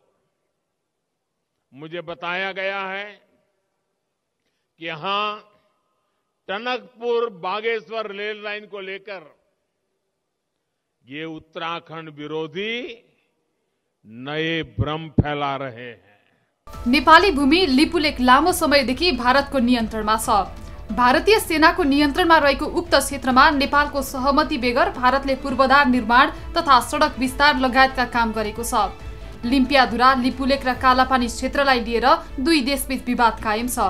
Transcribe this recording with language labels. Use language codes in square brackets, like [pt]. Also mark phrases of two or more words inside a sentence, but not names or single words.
[hi] मुझे बताया गया है कि यहां टनकपुर बागेश्वर रेल लाइन को लेकर ये उत्तराखंड विरोधी नए भ्रम फैला रहे हैं। [ne] नेपाली भूमि लिपुलेक लामो समयदेखि भारतको नियन्त्रणमा छ। भारतीय सेनाको नियन्त्रणमा रहेको उक्त क्षेत्रमा नेपालको सहमति बेगर भारतले पूर्वाधार निर्माण तथा सडक विस्तार लगायतका काम गरेको छ। लिम्पियाधुरा, लिपुलेक र कालापानी क्षेत्रलाई लिएर 2 देशबीच विवाद कायम छ।